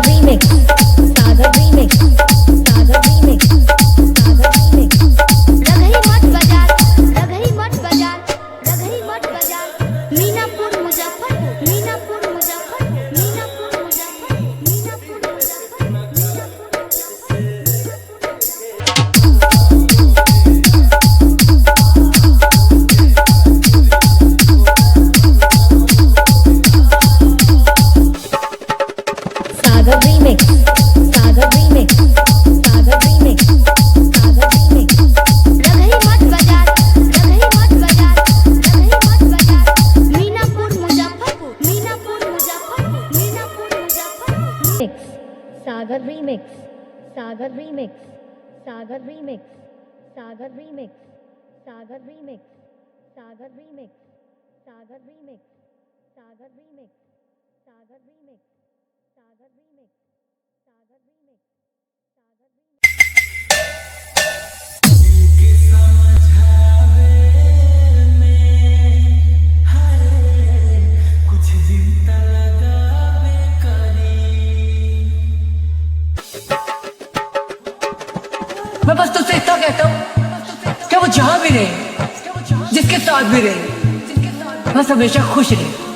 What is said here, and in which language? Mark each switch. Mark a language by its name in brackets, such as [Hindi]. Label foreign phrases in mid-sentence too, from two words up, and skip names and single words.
[Hindi] remix, Sagar remix, Sagar remix, Sagar remix. रघई मठ बाजार, रघई मठ बाजार, रघई मठ बाजार, मीनापुर मुजफ्फरपुर, मीनापुर मुजफ्फरपुर, मीनापुर मुजफ्फरपुर, मीनापुर मुजफ्फरपुर, Sagar remix, Sagar remix, Sagar remix, Sagar remix. रघई मठ बाजार, रघई मठ बाजार, रघई मठ बाजार, मीनापुर मुजफ्फरपुर, मीनापुर मुजफ्फरपुर, मीनापुर मुजफ्फरपुर। Remix, Sagar remix, Sagar remix, Sagar remix, Sagar remix, Sagar remix, Sagar remix, Sagar remix, Sagar remix, Sagar remix, Sagar remix, Sagar remix, Sagar remix. मैं बस तुझसे इतना कहता हूँ कि वो जहाँ भी रहे, जिसके साथ भी रहे, बस हमेशा खुश रहे।